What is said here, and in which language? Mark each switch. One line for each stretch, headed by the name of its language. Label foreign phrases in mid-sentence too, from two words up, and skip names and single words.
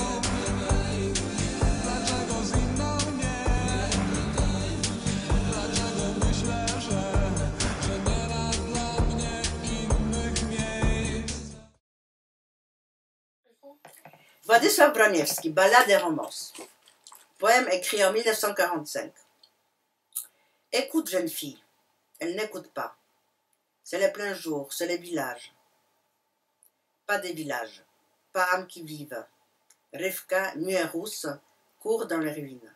Polish: dlaczego z inną nie, dlaczego myślę, że nie ma dla mnie innych miejsc. Władysław Broniewski,
French: Ballade et romance. Poème écrit en 1945. Écoute, jeune fille. Elle n'écoute pas. C'est le plein jour, c'est les villages. Pas des villages, pas âmes qui vivent. Rivka, nue et rousse, court dans les ruines.